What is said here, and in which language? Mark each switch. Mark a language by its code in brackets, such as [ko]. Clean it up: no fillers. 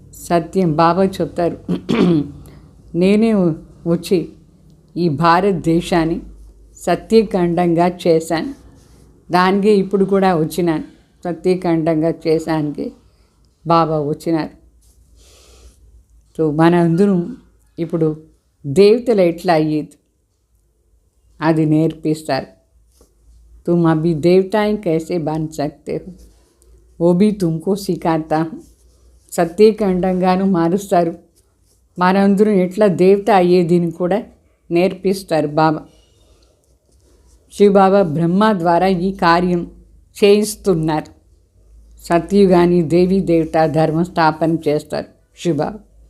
[te] సత్యం బాబా చెప్తారు, నేనే వచ్చి ఈ భారతదేశాన్ని సత్యఖండంగా చేశాను, దానికి ఇప్పుడు కూడా వచ్చినాను. సత్యఖండంగా చేశానికి బాబా వచ్చినారు. సో మనందరం ఇప్పుడు దేవతలు ఎట్లా అయ్యేది అది నేర్పిస్తారు. [hi] तुम अभी देवताएं कैसे बन सकते हो वो भी तुमको सिखाता हूँ. [te] సత్యఖండంగాను మారుస్తారు. మనందరం ఎట్లా దేవత అయ్యేదిని కూడా నేర్పిస్తారు బాబా. శివబాబా బ్రహ్మ ద్వారా ఈ కార్యం చేయిస్తున్నారు. సత్యుగాని దేవీ దేవత ధర్మస్థాపన చేస్తారు శివబాబా.